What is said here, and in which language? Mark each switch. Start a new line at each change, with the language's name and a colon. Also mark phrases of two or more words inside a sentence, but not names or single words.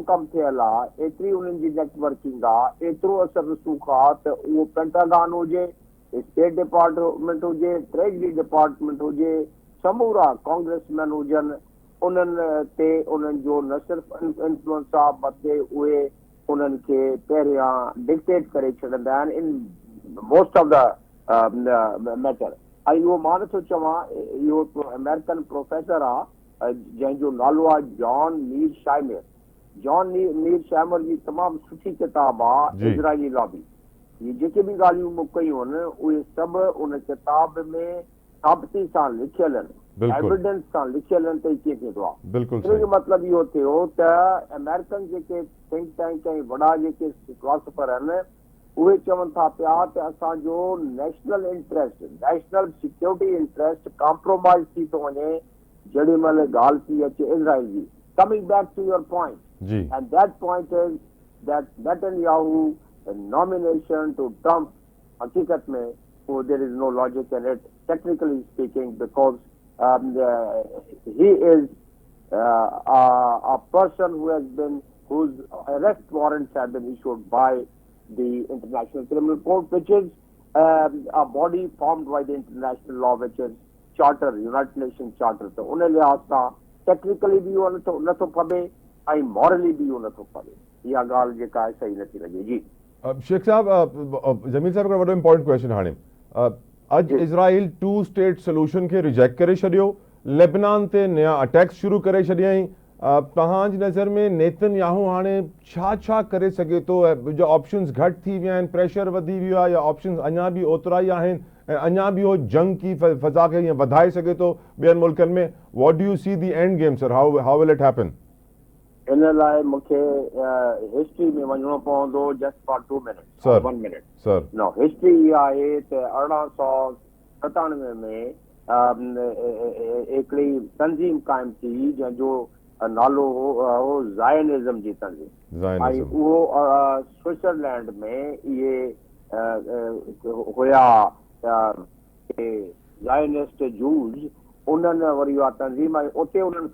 Sindhi: कमु थियल आहे, एतिरी उन्हनि जी नेटवर्किंग आहे, एतिरो असर रसूख आहे त उहो पेंटागन हुजे, स्टेट डिपार्टमेंट हुजे, ट्रेजरी डिपार्टमेंट हुजे, समूरा कांग्रेसमैन हुजनि, उन्हनि ते उन्हनि जो न सिर्फ़ु इंफ्लुएंस आहे बल्कि उहे उन्हनि खे पहिरियां डिक्टेट करे छॾींदा आहिनि
English: in most of the matter.
Sindhi: ऐं इहो मां नथो चवां, इहो अमेरिकन प्रोफेसर आहे जंहिंजो नालो आहे जॉन नील शाइमर। जॉन नील शाइमर जी तमामु सुठी किताब आहे इज़राइली लॉबी। ये जेके बि ॻाल्हियूं मूं कयूं आहिनि उहे सभु उन किताब में साबिती सां लिखियल आहिनि, एविडेंस सां लिखियल आहिनि त कीअं थींदो आहे। इन जो मतिलबु इहो थियो त अमेरिकन जेके
English: think tank
Sindhi: ऐं वॾा जेके फिलोसफर आहिनि उहे चवनि था पिया त असांजो
English: national interest, national security interest
Sindhi: कॉम्प्रोमाइज़ थी थो वञे जेॾी महिल ॻाल्हि थी अचे इज़राइल जी।
English: Coming back to your point, and that point is that Netanyahu nomination to Trump,
Sindhi: हकीकत में
English: there is no logic in it, technically speaking, because he is a person whose arrest warrants have been issued by the International Criminal Court, which is a body formed by the international law, which is charter, United Nations charter.
Sindhi: So उन लिहाज़ सां technically भी उहो नथो पवे ऐं morally भी उहो नथो पवे। इहा ॻाल्हि जेका आहे सही नथी लॻे। जी शेख साहब, जमील साहब हिकिड़ो वॾो
English: important question
Sindhi: हाणे अॼु इज़राइल
English: 2 state solution
Sindhi: खे रिजेक्ट करे छॾियो, लेबनान ते नया अटैक्स शुरू करे छॾियईं। तव्हांजी नज़र में नेतन्याहू हाणे छा छा करे सघे थो? जो ऑप्शंस घटि थी विया आहिनि, प्रेशर वधी वियो आहे, या ऑप्शंस अञा बि ओतिरा ई आहिनि ऐं अञा बि उहो जंग की फ़ज़ा खे ईअं वधाए सघे थो ॿियनि मुल्कनि में?
English: What do you see the end game sir? How will it happen?
Sindhi: इन लाइ मूंखे हिस्ट्री में वञिणो पवंदो
English: just for 2 minutes Sir.
Sindhi: 1 मिनट
English: Sir.
Sindhi: नो हिस्ट्री इहा आहे त 1897 में हिकिड़ी तंज़ीम क़ाइमु थी जंहिंजो नालो हो ज़ायनिज़म जी तंज़ीम ऐं Zionism. उहो स्विट्ज़रलैंड में इहे हुया ज़ायनिस्ट जूज उन्हनि वरी उहा तंज़ीम ऐं उते उन्हनि